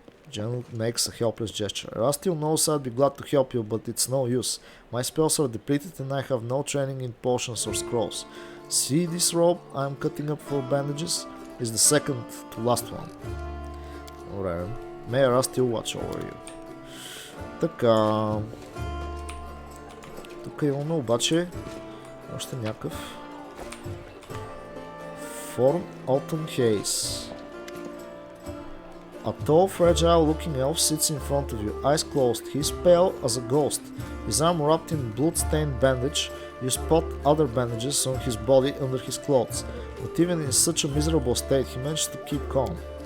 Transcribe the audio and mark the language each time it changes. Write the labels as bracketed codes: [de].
[en] General makes a helpless gesture. Rastil knows I'd be glad to help you, but it's no use. My spells are depleted and I have no training in potions or scrolls. See this rope I'm cutting up for bandages? Is the second to last one. Alright. May Rastil watch over you. [bg] Така. Тук имаме обаче още някакъв Form Autumn Haze. [en] A tall, fragile-looking elf sits in front of you, eyes closed. He's pale as a ghost. His arm wrapped in blood-stained bandage. You spot other bandages on his body under his clothes, but even in such a miserable state, he managed to keep calm.